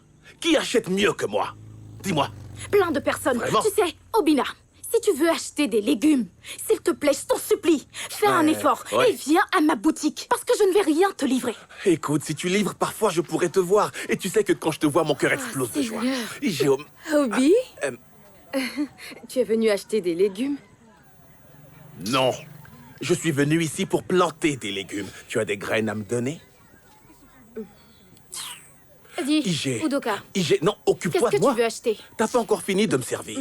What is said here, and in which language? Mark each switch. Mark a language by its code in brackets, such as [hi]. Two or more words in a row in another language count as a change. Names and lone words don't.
[fr] Qui achète mieux que moi? Dis-moi. Plein de personnes. Vraiment? Tu sais, Obina, si tu veux acheter des légumes, s'il te plaît, je t'en supplie, fais un effort ouais. et viens à ma boutique, parce que je ne vais rien te livrer. Écoute, si tu livres, parfois je pourrais te voir. Et tu sais que quand je te vois, mon cœur explose de joie. Seigneur. Ijeoma... Obi, euh, tu es venu acheter des légumes? Non. Je suis venu ici pour planter des légumes. Tu as des graines à me donner? Dis, Ige. Udoka, Non, qu'est-ce occupe-toi que de moi. tu veux acheter? T'as pas encore fini de me servir.